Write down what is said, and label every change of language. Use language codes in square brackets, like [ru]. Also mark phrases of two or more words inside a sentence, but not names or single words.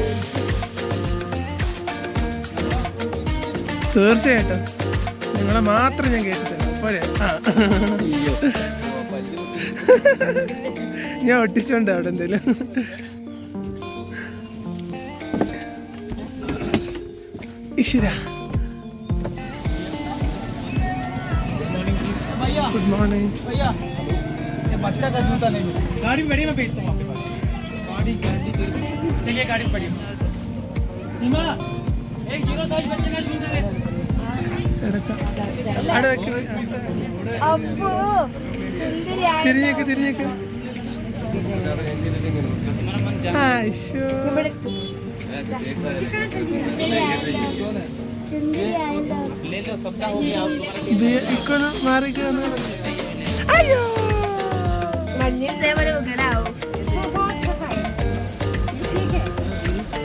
[ml] തീർച്ചയായിട്ടും നിങ്ങളെ മാത്രം ഞാൻ കേട്ടിട്ടില്ല. പോരെ? ഞാൻ ഒട്ടിച്ചോണ്ട് അവിടെ എന്തേലും. ഈശ്വര, [en] good morning [hi] भैया। ये बच्चा का जूता नहीं मिला। गाड़ी में बड़ी मैं भेजता हूँ आपके पास। गाड़ी चलिए गाड़ी में बड़ी। सीमा एक 0 साइज बच्चे का जूता दे। [ml] തിരിഞ്ഞേക്ക് [hi] ले लो सबका हो गया। [ml] മാറിക്കോ. അയ്യോ മഞ്ഞ